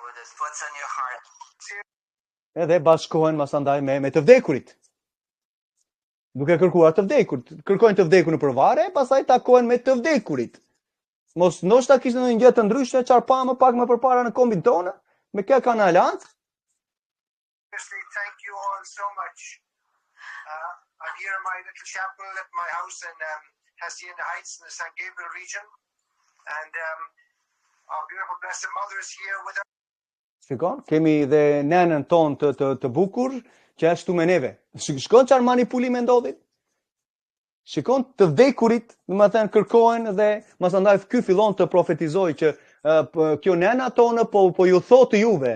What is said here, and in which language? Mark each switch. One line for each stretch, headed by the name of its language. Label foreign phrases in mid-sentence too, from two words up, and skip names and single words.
Albanian: Edhe bashkohen masandaj me të vdekurit. Duke kërkuar të vdekurit. Kërkojnë të vdekur në përvare, pastaj takohen me të vdekurit. Mos ndoshta kishte ndonjë gjë të ndryshme, çfarë pa më pak më përpara në kombin tonë, me kë kanë alancë.
English: Thank you all so much. I'm here in my little chapel at my house in Hacienda Heights in the San Gabriel region. And our beautiful blessed mother is here with us.
Albanian: Shikon, kemi dhe nenën tonë të bukur, që është tu me neve. Shikon çfarë manipulime ndodhin? Shikon të vdekurit, më thënë kërkohen dhe masandaj ky fillon të profetizojë që kjo nena tonë po ju thotë juve.